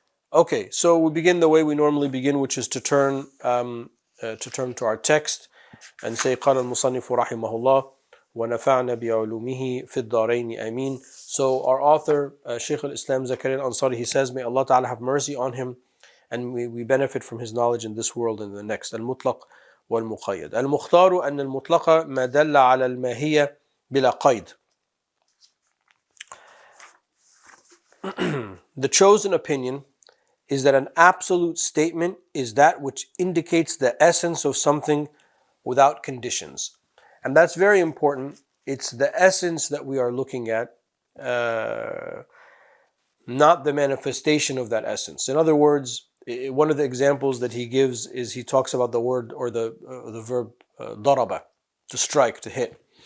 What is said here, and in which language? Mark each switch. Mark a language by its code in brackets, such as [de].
[en] Okay, so we begin the way we normally begin, which is to turn to our text and say, [ar] قال المصنف رحمه الله ونفعنا بعلومه في الدارين آمين. [en] So our author, Shaykh al-Islam Zakaria al-Ansari, he says, may Allah Ta'ala have mercy on him, and we benefit from his knowledge in this world and the next. [ar] المطلق والمقيد. المختار أن المطلق ما دل على الماهية بلا قيد. [en] The chosen opinion is that an absolute statement is that which indicates the essence of something without conditions. And that's very important. It's the essence that we are looking at, not the manifestation of that essence. In other words, one of the examples that he gives is he talks about the word or the verb daraba, to strike, to hit.